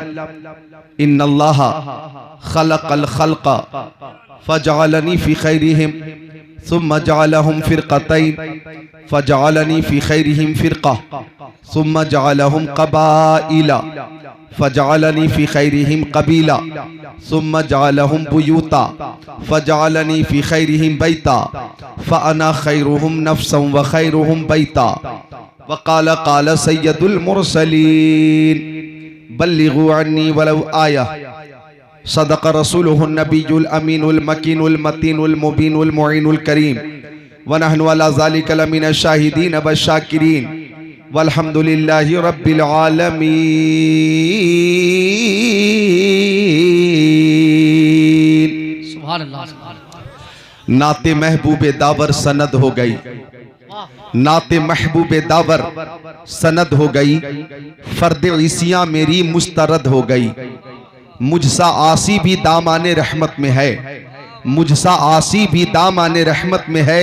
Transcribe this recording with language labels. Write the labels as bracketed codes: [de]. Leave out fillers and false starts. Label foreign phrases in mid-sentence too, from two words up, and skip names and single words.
[ar] إن الله خلق الخلق فجعلني في خيرهم ثم جعلهم فرقتين فجعلني في خيرهم فرقة ثم جعلهم قبائل فجعلني في خيرهم قبيلة ثم جعلهم بيوتا فجعلني في خيرهم بيتا فأنا خيرهم نفسا وخيرهم بيتا. وقال سيد المرسلين بلغوا عني ولو آية. صدق رسوله النبي الأمين المكين المتين المبين المعين الكريم ونحن على ذلك لمن الشاهدين والشاكرين والحمد لله رب العالمين. سبحان الله. [ur] نعتِ محبوبِ داور سند ہو گئی، نعتِ محبوبِ داور سند ہو گئی. فردِ عصیاں مری مسترد ہو گئی. مجھ سا عاصی بھی دامانِ رحمت میں ہے، مجھ سا عاصی بھی دامانِ رحمت میں ہے.